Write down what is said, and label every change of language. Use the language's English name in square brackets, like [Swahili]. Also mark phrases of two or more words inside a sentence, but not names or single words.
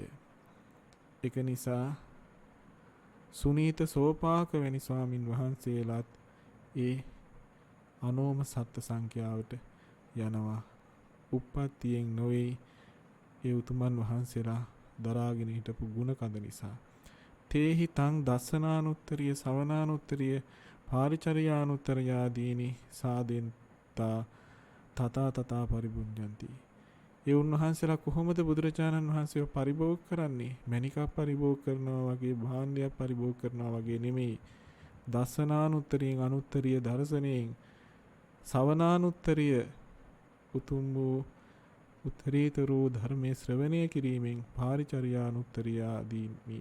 [Sinhala] ඒක නිසා සුනීත සෝපාක වැනි ස්වාමින් වහන්සේලාත් ඒ අනෝම සත්ත්ව සංඛ්‍යාවට යනවා. උප්පත්තියෙන් නොවේ ඒ උතුමන් වහන්සේලා දරාගෙන හිටපු ගුණ කඳ නිසා. [Pali] තේහි තං දස්සනානුත්තරිය සවනානුත්තරිය පාරිචර්යානුත්තරියාදීනි සාදෙන්තා තථා පරිබුඤ්ජಂತಿ. [Sinhala] ඒ උන්වහන්සේලා කොහොමද බුදුරජාණන් වහන්සේව පරිභෝග කරන්නේ? මණිකක් පරිභෝග කරනවා වගේ, භාණ්ඩයක් පරිභෝග කරනවා වගේ නෙමෙයි. දස්සනානුත්තරියෙන් අනුත්තරිය දර්ශනයෙන්, සවනානුත්තරිය උතුම් වූ උත්තරීතර ධර්මයේ ශ්‍රවණය කිරීමෙන්, පාරිචර්යානුත්තරියාදීනි.